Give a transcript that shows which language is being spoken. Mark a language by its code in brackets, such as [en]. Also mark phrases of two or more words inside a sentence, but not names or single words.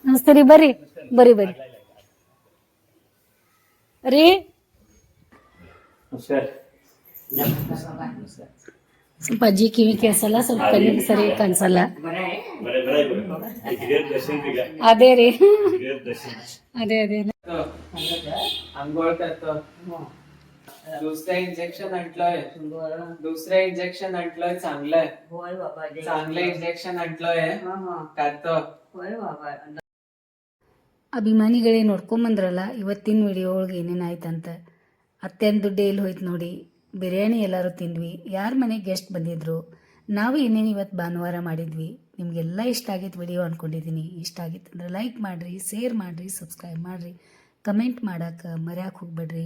[kn] ಬರ್ತೀರಿ ಬರ್ರಿ ಬರ್ರಿ ಬರ್ರಿ ರೀ ಸ್ವಲ್ಪ ಅಜ್ಜಿ ಕಿವಿ ಕೇಳಿಸಲ್ಲ, ಸ್ವಲ್ಪ ಕಣ್ಣಿಗೆ ಸರಿ ಕಾಣಿಸಲ್ಲ. ಅದೇ ರೀ ಅದೇ ಅದೇ [mr] अंघोळ करतो. दुसरा इंजेक्शन आणलंय चांगलंय. होय बाबा चांगलं इंजेक्शन आणलंय करतो. होय बाबा [kn] ಅಭಿಮಾನಿಗಳೇ ನೋಡ್ಕೊಂಬಂದ್ರಲ್ಲ ಇವತ್ತಿನ ವಿಡಿಯೋ ಒಳಗೆ ಏನೇನಾಯ್ತಂತ. ಅತ್ತೆನ ದುಡ್ಡು ಎಲ್ಲಿ ಹೋಯ್ತು ನೋಡಿ. ಬಿರಿಯಾನಿ ಎಲ್ಲರೂ ತಿಂದ್ವಿ, ಯಾರ ಮನೆಗೆ ಗೆಸ್ಟ್ ಬಂದಿದ್ರು, ನಾವು ಏನೇನು ಇವತ್ತು ಭಾನುವಾರ ಮಾಡಿದ್ವಿ. ನಿಮಗೆಲ್ಲ ಇಷ್ಟ ಆಗಿತ್ತು ವಿಡಿಯೋ ಅಂದ್ಕೊಂಡಿದ್ದೀನಿ. ಇಷ್ಟ ಆಗಿತ್ತು ಅಂದ್ರೆ ಲೈಕ್ ಮಾಡಿರಿ, ಶೇರ್ ಮಾಡಿರಿ, ಸಬ್ಸ್ಕ್ರೈಬ್ ಮಾಡಿರಿ, ಕಮೆಂಟ್ ಮಾಡೋಕೆ ಮರ್ಯಾಕೆ ಹೋಗ್ಬೇಡ್ರಿ.